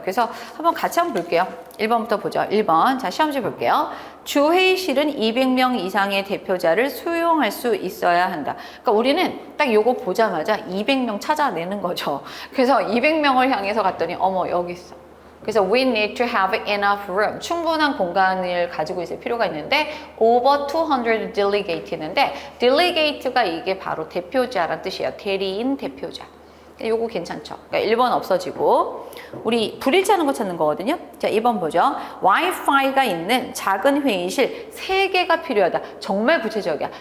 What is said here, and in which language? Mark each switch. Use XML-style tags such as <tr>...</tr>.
<ko>그래서 한번 같이 한번 볼게요. 1번부터 보죠. 1번. 자, 시험지 볼게요. 주 회의실은 200명 이상의 대표자를 수용할 수 있어야 한다. 그러니까 우리는 딱 요거 보자마자 200명 찾아내는 거죠. 그래서 200명을 향해서 갔더니 어머 여기 있어.</ko> <en>그래서 we need to have enough room.</en> <ko>충분한 공간을 가지고 있을 필요가 있는데</ko> <en>over 200 delegate</en> <ko>있는데 delegate가 이게 바로 대표자란 뜻이에요. 대리인 대표자. 요거 괜찮죠? 그러니까 1번 없어지고 우리 불일치하는 거 찾는 거거든요. 자, 2번 보죠. 와이파이가 있는 작은 회의실 3개가 필요하다. 정말 구체적이야.</ko>